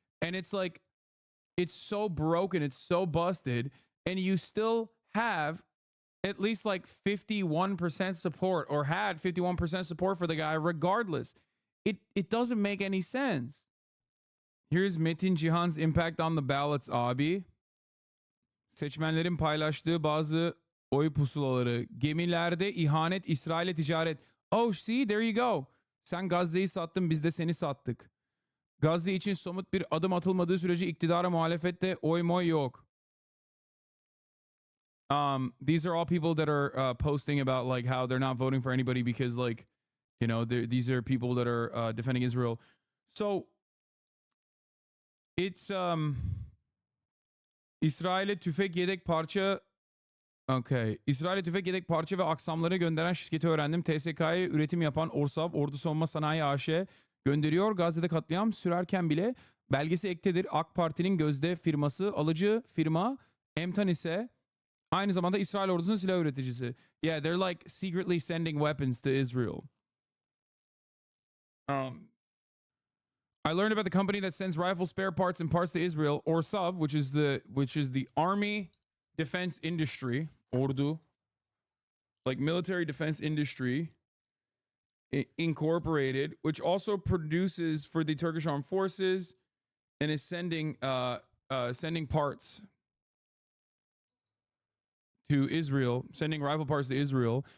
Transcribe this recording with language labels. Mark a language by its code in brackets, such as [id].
[en] And it's like, it's so broken, it's so busted, and you still have at least like 51% support, or had 51% support for the guy regardless. It doesn't make any sense. Here's Metin Cihan's impact on the ballots abi. [tr] Seçmenlerin paylaştığı bazı oy pusulaları. Gemilerde ihanet, İsrail'e ticaret. [en] Oh, see, there you go. [tr] Sen Gazze'yi sattın, biz de seni sattık. Gazze için somut bir adım atılmadığı sürece iktidara muhalefette oy moy yok. [en] These are all people that are posting about, like, how they're not voting for anybody because, like, you know, these are people that are defending Israel. So it's [tr] İsrail'e tüfek yedek parça İsrail'e tüfek yedek parça ve aksamları gönderen şirketi öğrendim. TSK'ya üretim yapan Orsav Ordu Savunma Sanayi AŞ gönderiyor. Gazze'de katliam sürerken bile belgesi ektedir. AK Parti'nin gözde firması, alıcı firma Emtan ise aynı zamanda İsrail ordusunun silah üreticisi. [en] Yeah, they're like secretly sending weapons to Israel. I learned about the company that sends rifle spare parts and parts to Israel, Orsav, which is the army defense industry, ordu, like military defense industry incorporated, which also produces for the Turkish armed forces and is sending parts to Israel, sending rifle parts to Israel.